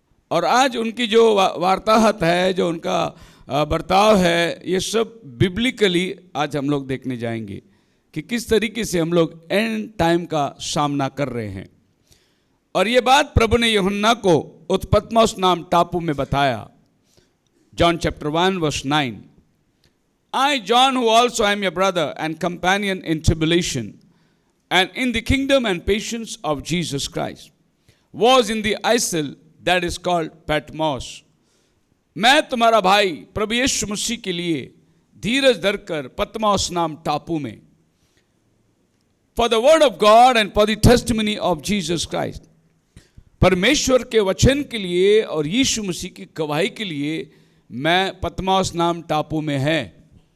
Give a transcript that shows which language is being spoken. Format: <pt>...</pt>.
<hi>और आज उनकी जो वार्ताहत है, जो उनका बर्ताव है, ये सब बिब्लिकली आज हम लोग देखने जाएंगे कि किस तरीके से हम लोग एंड टाइम का सामना कर रहे हैं। और ये बात प्रभु ने यूहन्ना को उत्पत्मोस नाम टापू में बताया।</hi> <en>John chapter 1 verse 9, I, John, who also am your brother and companion in tribulation and in the kingdom and patience of Jesus Christ, was in the isle that is called Patmos.</en> <hi>मैं तुम्हारा भाई प्रभु यीशु मसीह के लिए धीरज धरकर पतमोस नाम टापू में,</hi> <en>for the word of God and for the testimony of Jesus Christ,</en> <hi>परमेश्वर के वचन के लिए और यीशु मसीह की गवाही के लिए मैं पतमोस नाम टापू में है।</hi>